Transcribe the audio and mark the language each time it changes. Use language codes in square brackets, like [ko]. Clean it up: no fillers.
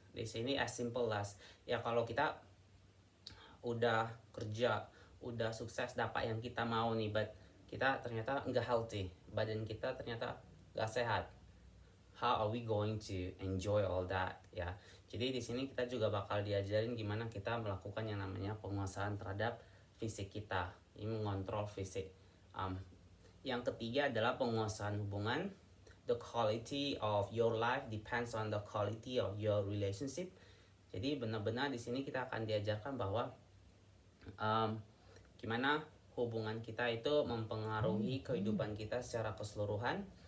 [id] Di sini [en] as simple as [id] ya kalau kita udah kerja, udah sukses dapat yang kita mau nih, but kita ternyata nggak healthy, badan kita ternyata nggak sehat, [en] how are we going to enjoy all that [id] ya. Jadi di sini kita juga bakal diajarin gimana kita melakukan yang namanya penguasaan terhadap fisik kita, ini mengontrol fisik. Yang ketiga adalah penguasaan hubungan. [en] The quality of your life depends on the quality of your relationship. [id] Jadi benar-benar di sini kita akan diajarkan bahwa gimana hubungan kita itu mempengaruhi kehidupan kita secara keseluruhan.